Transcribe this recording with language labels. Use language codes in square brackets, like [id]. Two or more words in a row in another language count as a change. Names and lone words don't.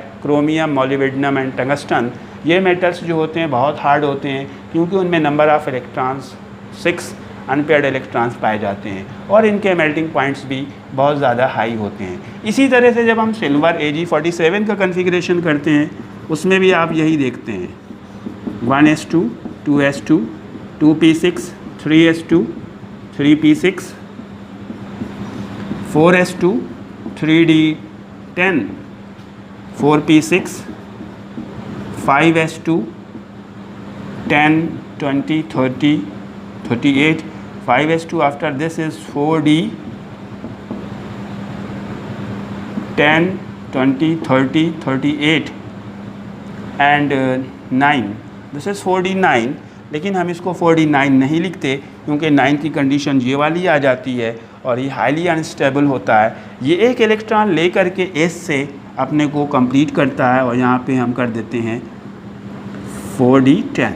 [hi] क्रोमियम, मोलिब्डेनम एंड टंगस्टन, ये मेटल्स जो होते हैं बहुत हार्ड होते हैं क्योंकि उनमें [en] number of electrons 6 unpaired electrons [hi] पाए जाते हैं और इनके [en] melting points [hi] भी बहुत ज़्यादा हाई होते हैं। इसी तरह से जब हम सिल्वर Ag47 का कन्फिग्रेशन करते हैं उसमें भी आप यही देखते हैं, [en] 1s2, 2s2, 2p6, 3s2, 3p6, 4s2, 3d10, 4p6, 5s2, 10, 20, 30, 38, 5s2 after this is 4d, 10, 20, 30, 38 and 9, this is 4d9, [hi] लेकिन हम इसको 4d9 नहीं लिखते क्योंकि 9 की कंडीशन ये वाली आ जाती है और ये [en] highly unstable [hi] होता है। ये एक इलेक्ट्रॉन ले करके s से अपने को कंप्लीट करता है और यहाँ पे हम कर देते हैं 4d10।